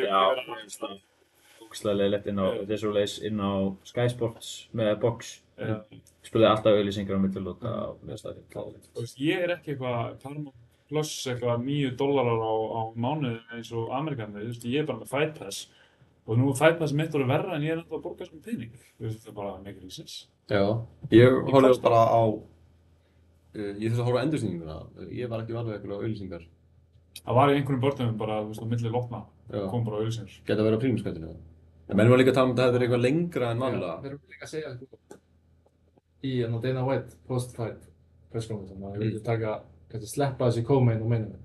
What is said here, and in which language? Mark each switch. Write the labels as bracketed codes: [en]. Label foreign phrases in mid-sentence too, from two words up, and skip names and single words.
[is] Já, það er ógeðslega leiðilegt inn á þessuleis inn á Sky Sports með box. Spilaði alltaf auglýsingar á millilóta og það er kláðilegt. Þú veist, ég er ekki eitthvað Paramount Plus eitthvað $9 á mánuði eins og Amerikanir, þú veist, ég er bara með Fight Pass. Og nú er Fight Pass mitt orðið verra en ég er ennþá að borga svona pening. Þú veist, það er bara [en] make it sense. [is] Já, ég horfði bara á, ég þurfti að horfa á endursýninguna. Ég var ekki varðið eitthvað á auglýsingar. Það var í einhverjum börnum bara, þú veist, á milli lotna, kom bara auglýsingar. Geta verið á prímuskvættinu. En menn var líka að tala um að það hefði verið eitthvað lengra en vanlega. Við erum líka að segja í Dana White post-fight presskonferensen að ég vildi taka, kannski sleppa þessi co-main og [en] main event.